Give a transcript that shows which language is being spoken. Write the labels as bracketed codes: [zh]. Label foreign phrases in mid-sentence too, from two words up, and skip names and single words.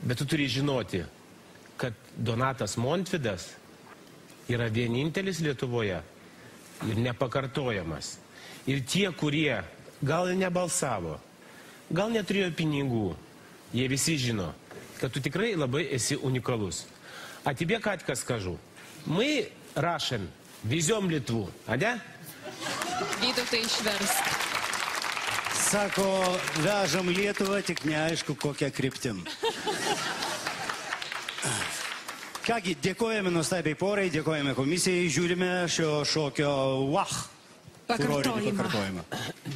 [lt] Bet tu turi žinoti, kad Donatas Montvydas yra vienintelis Lietuvoje ir nepakartojamas. Ir tie, kurie gal ir nebalsavo, gal neturėjo pinigų, jie visi žino, kad tu tikrai labai esi unikalus. [ru] А тебе, Катька, скажу. Мы, Russian, везем Литву, а да? [lt] Vytautai išversk. Sako, vežam Lietuvą, tik neaišku, kokią kryptim. Kągi, dėkojame nuostabiai porai, dėkojame komisijai, žiūrime šio šokio pakartojimą.